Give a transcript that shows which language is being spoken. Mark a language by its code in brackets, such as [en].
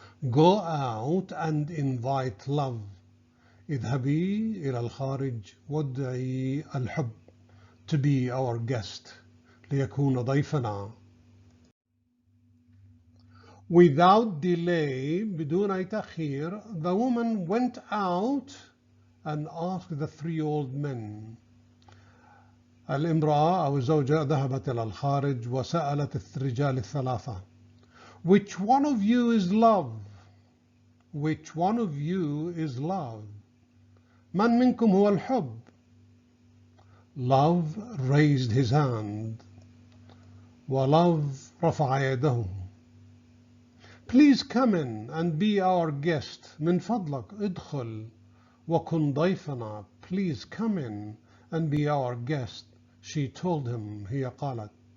[en] Go out and invite love. [ar] اذهبي إلى الخارج وادعي الحب. [en] to be our guest, [ar] ليكون ضيفنا. [en] Without delay, [ar] بدون أي تأخير, [en] the woman went out and asked the 3 old men. [ar] الامرأة أو الزوجة ذهبت إلى الخارج وسألت الرجال ال3. [en] Which one of you is love? Which one of you is love? [ar] من منكم هو الحب? [en] Love raised his hand. [ar] ولove رفع يده. [en] Please come in and be our guest. [ar] من فضلك ادخل وكن ضيفنا. [en] Please come in and be our guest. She told him. [ar] هي قالت.